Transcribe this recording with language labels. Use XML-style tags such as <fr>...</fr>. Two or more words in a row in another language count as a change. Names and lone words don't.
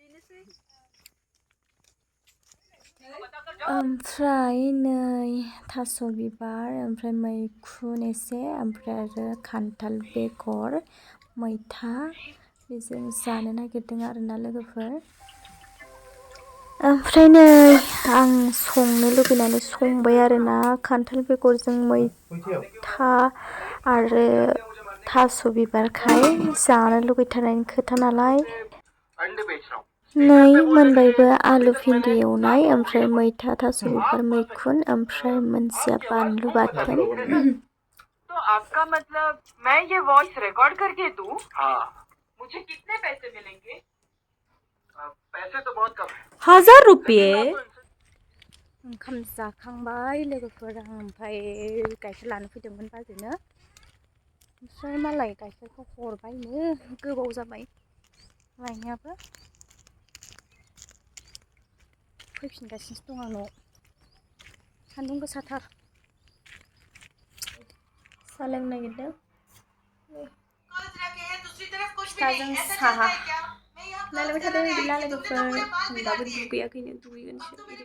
<brx>ओमफ्राय नै थास' बिबार ओमफ्राय मैखुन एसे ओमफ्राय आरो खान्थाल बेगर मैथा बेजों जानो नागिरदों आरोना लोगोफोर ओमफ्राय नै आं संनो लुबैनानै संबाय आरोना खान्थाल बेगरजों मैथा आरो थास' बिबारखाय जानो लुबैथारनायनि खोथा नालाय नै मोनबायबो आलु भिन्दि एवनाय ओमफ्राय मैथा थास' बिबार मैखुन ओमफ्राय मोनसेया बानलु बाथोन</brx> <hi>तो आपका मतलब मैं ये वॉइस रिकॉर्ड करके दूं? हाँ। मुझे कितने पैसे मिलेंगे? पैसे तो बहुत कम है।</hi> <brx>1000 रुपये ओंखाम जाखांबाय लोगोफोरा ओमफ्राय गाइखेर लानो फैदोंमोन बाजैनो ओमफ्राय मालाय गाइखेरखौ हरबायनो गोबाव जाबाय लायनायाबो फैफिनगासिनोसो दं आंनाव सान्दुं गोसाथार साहा लोंनो नागिरदों फिथाजों साहा नायलांबाय थादों बिदिब्ला लोगोफोर दाबो दुगैयाखैनो दुगैगोनसो</brx>